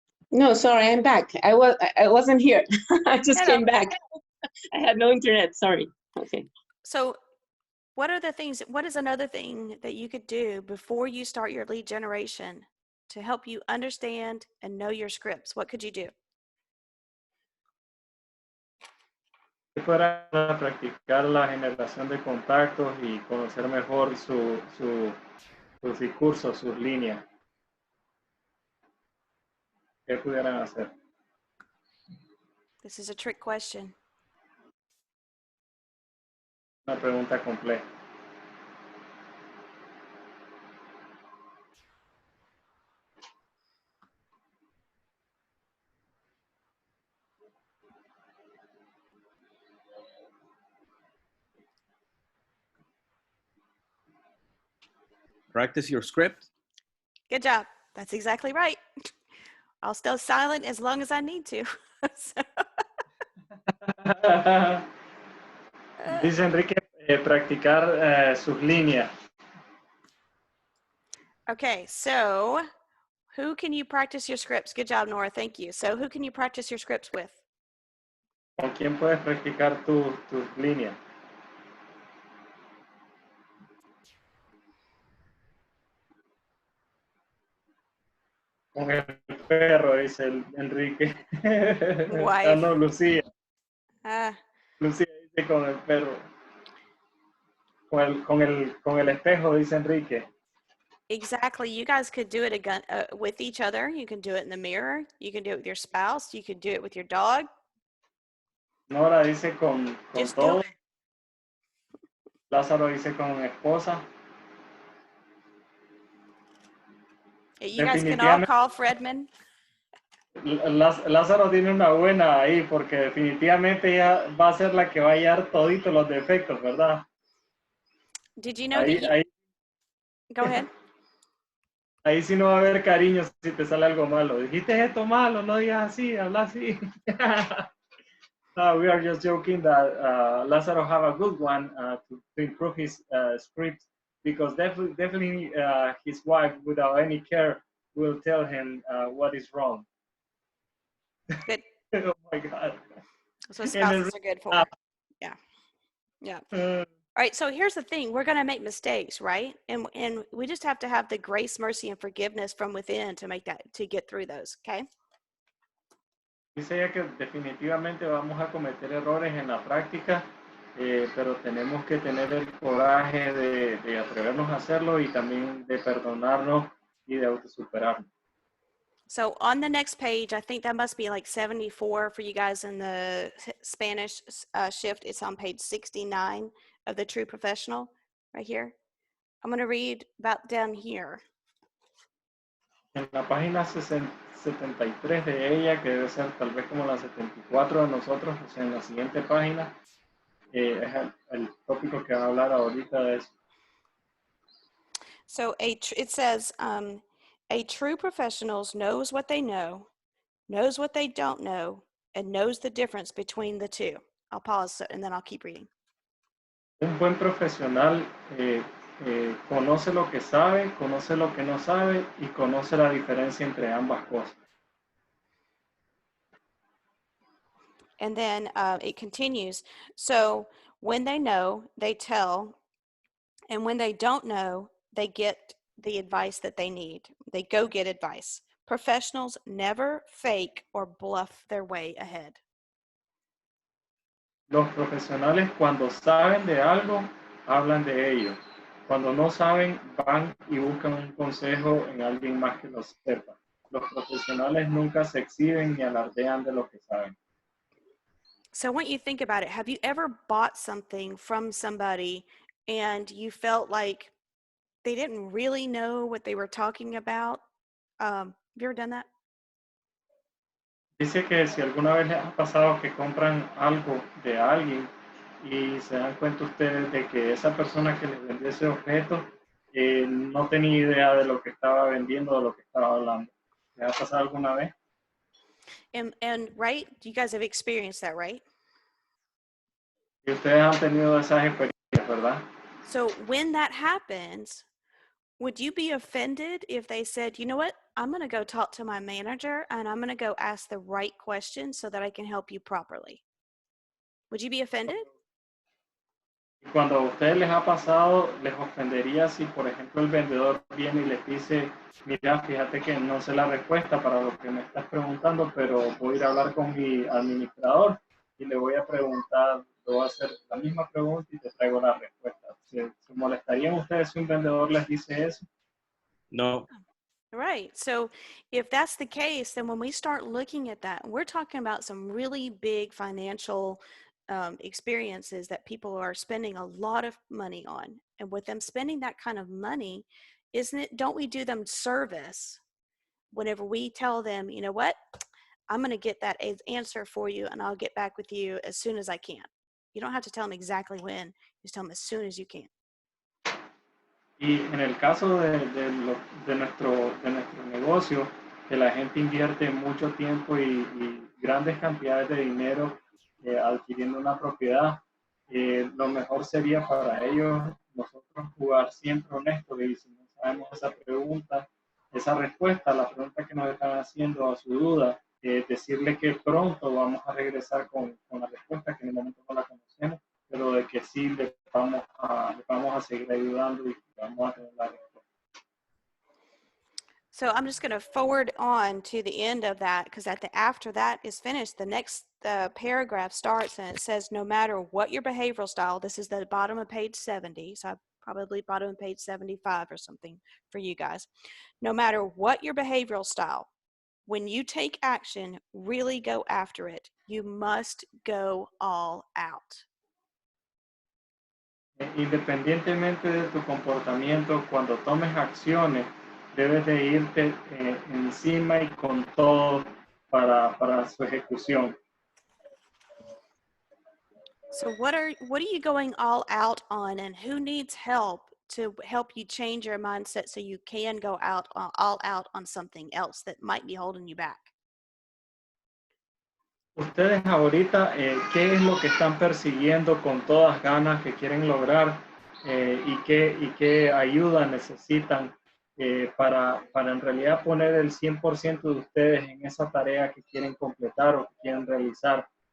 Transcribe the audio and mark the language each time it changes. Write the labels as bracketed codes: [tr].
[en] No, sorry, I'm back. I wasn't here. I just came back. I had no internet. Sorry. Okay. So what is another thing that you could do before you start your lead generation to help you understand and know your scripts? What could you do? [es] Para practicar la generación de contactos y conocer mejor sus discursos, sus líneas. ¿Qué pudieran hacer? [en] This is a trick question. [es] Una pregunta compleja. [en] Practice your script. Good job. That's exactly right. I'll stay silent as long as I need to. [es] Dice Enrique, practicar sus líneas. [en] Okay, so who can you practice your scripts? Good job, Nora. Thank you. So who can you practice your scripts with? [es] ¿Con quién puedes practicar tus líneas? Con el perro, dice Enrique. Ah, no, Lucía. Lucía dice con el perro. Con el espejo, dice Enrique. [en] Exactly. You guys could do it with each other. You can do it in the mirror. You can do it with your spouse. You could do it with your dog. [es] Nora dice con [en] Just [es] todo. [en] do it. [es] Lázaro dice con esposa. [en] You guys can all call Fredman. [es] Lázaro tiene una buena ahí porque definitivamente ella va a ser la que va a hallar toditos los defectos, ¿verdad? [en] Did you know that Go ahead. [es] Ahí sí no va a haber cariño si te sale algo malo. Dijiste esto malo, no digas así, habla así. [en] We are just joking that Lázaro have a good one to improve his script because definitely his wife, without any care, will tell him what is wrong. Good. Oh my God. That's what spouses are good for. Yeah. Yeah. All right. So here's the thing. We're going to make mistakes, right? And we just have to have the grace, mercy, and forgiveness from within to get through those. Okay. [es] Dice ella que definitivamente vamos a cometer errores en la práctica, pero tenemos que tener el coraje de atrevernos a hacerlo y también de perdonarnos y de autosuperarnos. [en] So on the next page, I think that must be like 74 for you guys in the Spanish shift. It's on page 69 of the True Professional right here. I'm going to read about down here. [es] En la página 73 de ella, que debe ser tal vez como la 74 de nosotros, o sea, en la siguiente página, es el tópico que va a hablar ahorita de eso. [en] So it says, a true professional knows what they know, knows what they don't know, and knows the difference between the two. I'll pause and then I'll keep reading. [es] Un buen profesional conoce lo que sabe, conoce lo que no sabe y conoce la diferencia entre ambas cosas. [en] And then it continues. So when they know, they tell, and when they don't know, they get the advice that they need. They go get advice. Professionals never fake or bluff their way ahead. [es] Los profesionales cuando saben de algo, hablan de ello. Cuando no saben, van y buscan un consejo en alguien más que lo sepa. Los profesionales nunca se exhiben ni alardean de lo que saben. [en] So I want you to think about it. Have you ever bought something from somebody and you felt like they didn't really know what they were talking about? Have you ever done that? [es] Dice que si alguna vez les ha pasado que compran algo de alguien y se dan cuenta ustedes de que esa persona que les vendió ese objeto no tenía idea de lo que estaba vendiendo o de lo que estaba hablando. ¿Les ha pasado alguna vez? [en] And right, you guys have experienced that, right? [es] Y ustedes han tenido esas experiencias, ¿verdad? [en] So when that happens, would you be offended if they said, you know what, I'm going to go talk to my manager and I'm going to go ask the right questions so that I can help you properly? Would you be offended? [es] Y cuando a ustedes les ha pasado, les ofendería si, por ejemplo, el vendedor viene y les dice, mira, fíjate que no sé la respuesta para lo que me estás preguntando, pero voy a ir a hablar con mi administrador y le voy a preguntar, le voy a hacer la misma pregunta y te traigo la respuesta. ¿Se molestarían ustedes si un vendedor les dice eso? [en] No. Right. So if that's the case, then when we start looking at that, we're talking about some really big financial experiences that people are spending a lot of money on. And with them spending that kind of money, don't we do them service whenever we tell them, you know what, I'm going to get that answer for you and I'll get back with you as soon as I can. You don't have to tell them exactly when, just tell them as soon as you can. [es] Y en el caso de nuestro negocio, que la gente invierte mucho tiempo y grandes cantidades de dinero adquiriendo una propiedad, lo mejor sería para ellos nosotros jugar siempre honestos y si no sabemos esa pregunta, esa respuesta, la pregunta que nos están haciendo a su duda, decirle que pronto vamos a regresar con la respuesta que en el momento no la conocemos, pero de que sí le vamos a seguir ayudando y vamos a tener la respuesta. [en] So I'm just going to forward on to the end of that because after that is finished, the next paragraph starts and it says, no matter what your behavioral style, this is the bottom of page 70, so I probably bottom of page 75 or something for you guys. No matter what your behavioral style, when you take action, really go after it. You must go all out. [es] Independientemente de tu comportamiento, cuando tomes acciones, debes de irte encima y con todo para su ejecución. [en] So what are you going all out on, and who needs help to help you change your mindset so you can go all out on something else that might be holding you back? [es] Ustedes ahorita, ¿qué es lo que están persiguiendo con todas ganas que quieren lograr y qué ayuda necesitan para en realidad poner el 100% de ustedes en esa tarea que quieren completar o que quieren realizar?